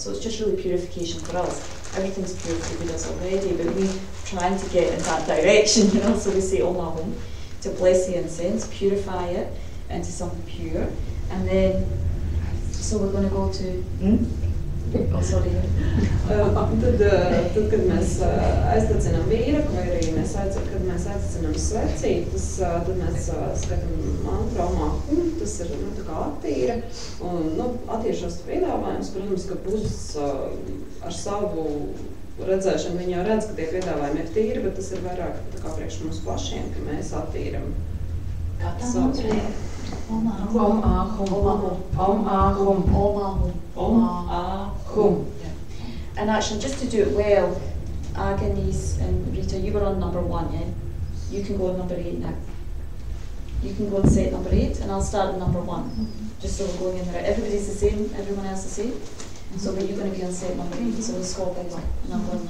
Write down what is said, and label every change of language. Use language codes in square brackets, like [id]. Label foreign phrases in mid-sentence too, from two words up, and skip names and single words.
[en] So it's just really purification for us. Everything's pure for the Buddhas already, but we're trying to get in that direction, So we say [sa] Om Ahom [en] to bless the incense, purify it into something pure, and then, so we're going to go to. Oh, sorry. [lv] Tad, kad mēs aiztacinām vīraku, vai arī kad mēs aiztacinām svecītas, tad mēs skatām mantru [sa] Om Ahom, [lv] tas ir tā kā attīra. Un, attīršos piedāvājums, protams, ka puses ar savu redzēšanu viņi jau redz, ka tie piedāvājumi ir tīri, bet tas ir vairāk tā kā priekš mums pašiem, ka mēs attīram. Kā tā mantra ir? [sa] Om Ahom. Om Ahom. Om Ahom. Om Ahom. Om Ahom. [en] And actually, just to do it well, Agnes and Rita, you were on number 1, yeah? You can go on number 8 now. You can go and set number 8, and I'll start at number 1. Just so we're going in there. Everybody's the same, everyone else the same. So but you're going to be on set number 8, so we'll swap out number 1.